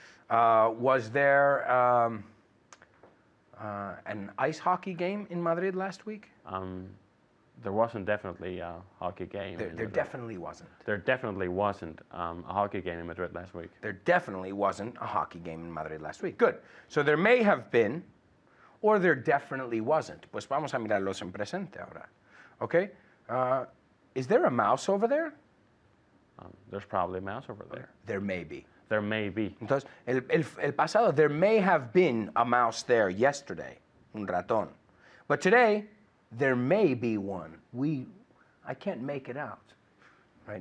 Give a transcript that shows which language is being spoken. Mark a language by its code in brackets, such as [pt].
[en] Was there an ice hockey game in Madrid last week? There wasn't definitely a hockey game. There definitely wasn't. There definitely wasn't a hockey game in Madrid last week. There definitely wasn't a hockey game in Madrid last week. Good. So there may have been, or there definitely wasn't. [es] Pues vamos a mirarlos en presente ahora. [en] Okay? Is there a mouse over there? There's probably a mouse over there. There may be. There may be. [es] Entonces, el pasado, [en] there may have been a mouse there yesterday, [es] un ratón. [en] But today, there may be one. I can't make it out. Right?